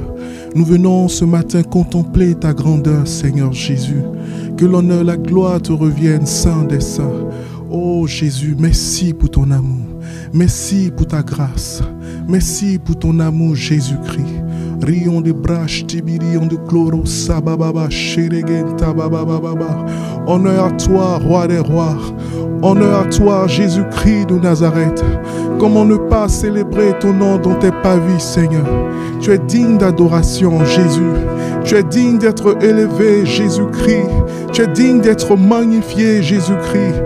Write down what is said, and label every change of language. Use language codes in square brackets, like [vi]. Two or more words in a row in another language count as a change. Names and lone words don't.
[fr] Nous venons ce matin contempler ta grandeur, Seigneur Jésus. Que l'honneur, la gloire te reviennent, Saint des saints. Oh Jésus, merci pour ton amour. Merci pour ta grâce. Merci pour ton amour, Jésus-Christ. Rion de brache, tibirion de chloro, sabababa, sheregenta, babababa. Honneur à toi, roi des rois. Honneur à toi, Jésus-Christ de Nazareth. Comment ne pas célébrer ton nom dans tes pavis, Seigneur? Tu es digne d'adoration, Jésus. Tu es digne d'être élevé, Jésus-Christ. Tu es digne d'être magnifié, Jésus-Christ.